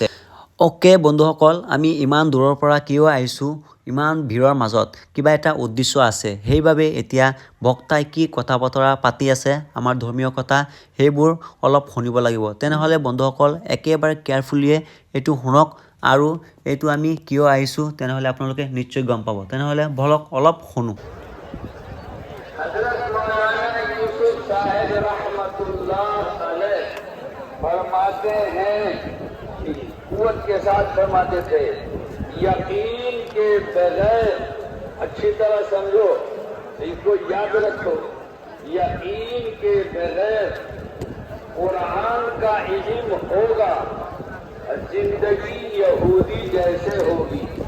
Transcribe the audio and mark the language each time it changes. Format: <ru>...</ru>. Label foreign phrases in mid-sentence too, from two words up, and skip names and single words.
<as>অ'কে বন্ধুসকল, আমি ইমান দূৰৰ পৰা কিয় আহিছোঁ, ইমান ভিৰৰ মাজত কিবা এটা উদ্দেশ্য আছে। সেইবাবে এতিয়া বক্তাই কি কথা বতৰা পাতি আছে আমাৰ ধৰ্মীয় কথা, সেইবোৰ অলপ শুনিব লাগিব। তেনেহ'লে বন্ধুসকল একেবাৰে কেয়াৰফুলিয়ে এইটো শুনক, আৰু এইটো আমি কিয় আহিছোঁ তেনেহ'লে আপোনালোকে নিশ্চয় গম পাব। তেনেহ'লে বলক অলপ শুনো।</as> <hi>हजरत मौलाना यूसुफ साहब</hi> <ar>رحمة الله عليه</ar> <hi>फरमाते हैं, कुव्वत के साथ फरमाते थे, यकीन के बगैर, अच्छी तरह समझो, इसको याद रखो, यकीन के बगैर कुरान का इल्म होगा, जिंदगी यहूदी जैसे होगी।</hi>